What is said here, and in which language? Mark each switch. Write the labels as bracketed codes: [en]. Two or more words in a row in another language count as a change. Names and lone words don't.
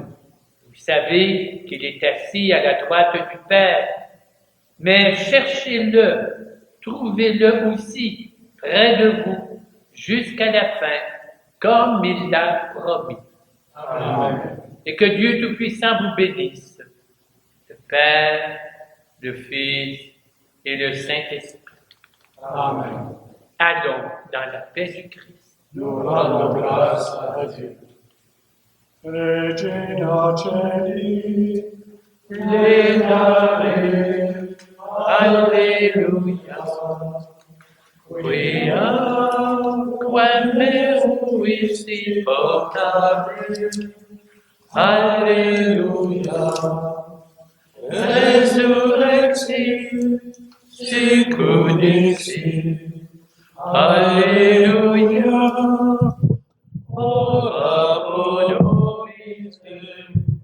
[fr] Vous savez qu'il est assis à la droite du Père, mais cherchez-le, trouvez-le aussi près de vous jusqu'à la fin, comme il l'a promis. Amen. Et que Dieu Tout-Puissant vous bénisse, le Père, le Fils et le Saint-Esprit. Amen. Allons dans la paix du Christ. Nous rendons grâce à Dieu. [la] Regina Celi, Lénare, Alléluia. Quam meruisti portare. Alléluia. Resurrexit, sicut dixit. Alléluia. Ora pro nobis Deum.